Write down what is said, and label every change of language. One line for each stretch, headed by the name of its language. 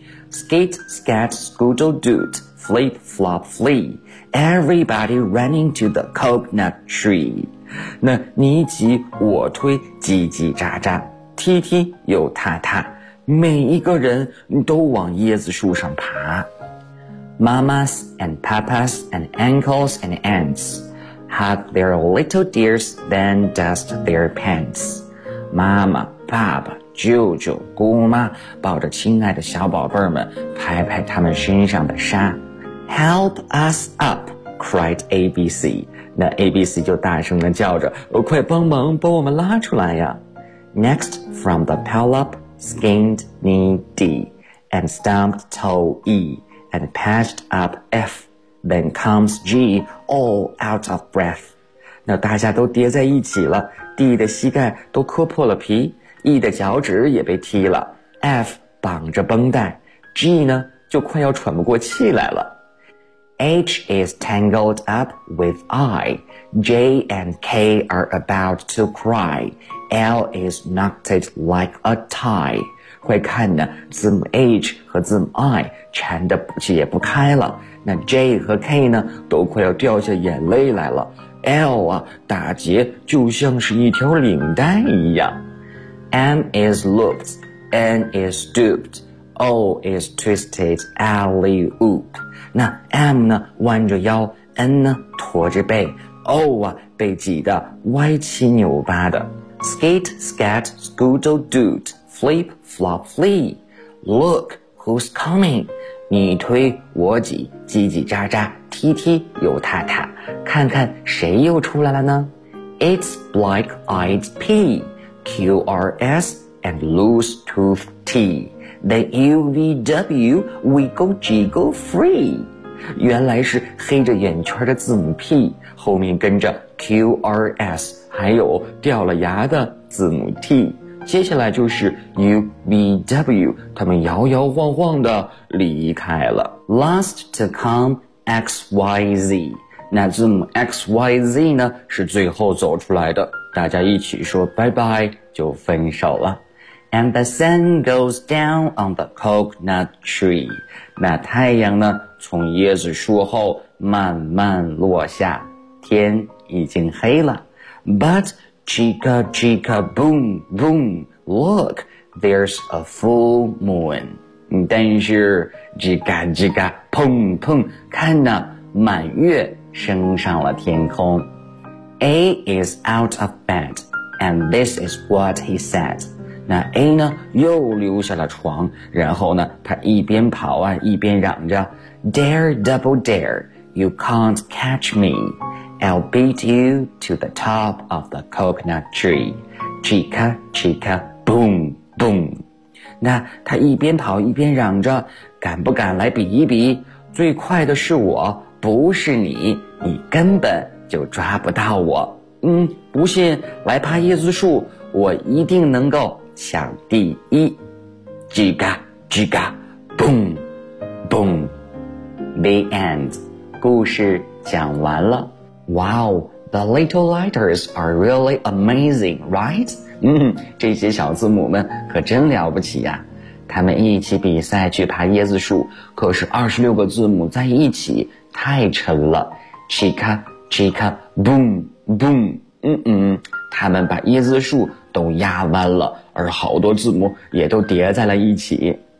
English: Skate, skat, scoodle, doot, flip, flop, flee. Everybody running to the coconut tree.
Chinese: 那你挤我推，叽叽喳喳。踢踢又踏踏，每一个人都往椰子树上爬。
English: Mamas and papas and uncles and aunts hug their little dears, then dust their pants.
Chinese: 妈妈、爸爸、舅舅、姑妈抱着亲爱的小宝贝们，拍拍他们身上的沙。
English: Help us up, cried
Chinese: ABC， 那 ABC 就大声地叫着，快帮忙把我们拉出来呀。
English: Next from the pileup, skinned knee D, and stomped toe E, and patched up F, then comes G, all out of breath.
Chinese: 那大家都跌在一起了， D 的膝盖都磕破了皮， E 的脚趾也被踢了， F 绑着绷带， G 呢就快要喘不过气来了。
English: H is tangled up with I, J and K are about to cry, L is knotted like a tie.
Chinese: 会看呢，字母 H 和字母 I 缠得解不开了，那 J 和 K 呢，都快要掉下眼泪来了， L 啊，打结就像是一条领带一样。
English: M is looped, N is stooped, O is twisted alley-oop.
Chinese: 那 M 呢弯着腰， N 呢驼着背， O 啊被挤得歪七扭八的。
English: Skate, scat, scoodle, doot, flip, flop, flee. Look, who's coming?
Chinese: 你推我挤，叽叽喳喳，踢踢又踏踏，看看谁又出来了呢？
English: It's black-eyed P, QRS, and loose-toothed T. Then UVW, wiggle, jiggle, free.
Chinese: 原来是黑着眼圈的字母 P, 后面跟着 QRS, 还有掉了牙的字母 T. 接下来就是 UVW, 他们摇摇晃晃地离开了。
English: Last to come, XYZ.
Chinese: 那字母 XYZ 呢是最后走出来的，大家一起说拜拜就分手了。
English: And the sun goes down on the coconut tree.
Chinese: 那太阳呢从椰子树后慢慢落下，天已经黑了。
English: But chica chica boom boom, look, there's a full moon.
Chinese: 但是 chica chica 砰砰，看呢满月升上了天空。
English: A is out of bed, and this is what he said.
Chinese: 那 A 呢又留下了床，然后呢他一边跑啊一边嚷着，
English: Dare double dare, you can't catch me, I'll beat you to the top of the coconut tree. Chica chica boom boom.
Chinese: 那他一边跑一边嚷着，敢不敢来比一比，最快的是我，不是你，你根本就抓不到我。嗯，不信来爬椰子树，我一定能够抢第一。
English: 叽嘎叽嘎 boom boom. The end.
Chinese: 故事讲完了。
English: Wow, the little letters are really amazing, right?
Chinese: 这些小字母们可真了不起呀、啊、他们一起比赛去爬椰子树，可是26个字母在一起太沉了。叽嘎叽嘎 boom boom. 他们把椰子树都压弯了，而好多字母也都叠在了一起。